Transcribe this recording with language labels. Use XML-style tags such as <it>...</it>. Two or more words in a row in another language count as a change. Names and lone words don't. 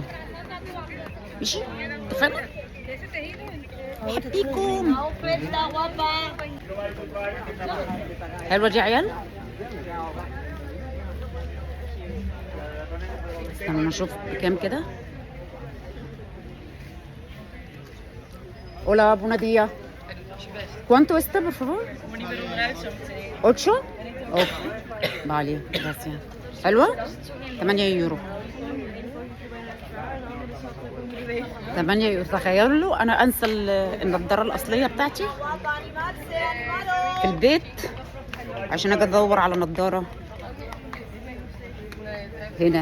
<ar>ماشي اتفقنا؟ بحبكم. حلوه دي يا عيال. استنى نشوف بكام كده.</ar> <es>Hola, buenos días. ¿Cuánto está, por favor? 8. Ok. Vale, gracias.</es> <ar>حلوة؟ 8 يورو. 8 يورو. تخيلوا أنا أنسى النضارة الأصلية بتاعتي في البيت عشان أجي أدور على نضارة هنا.</ar>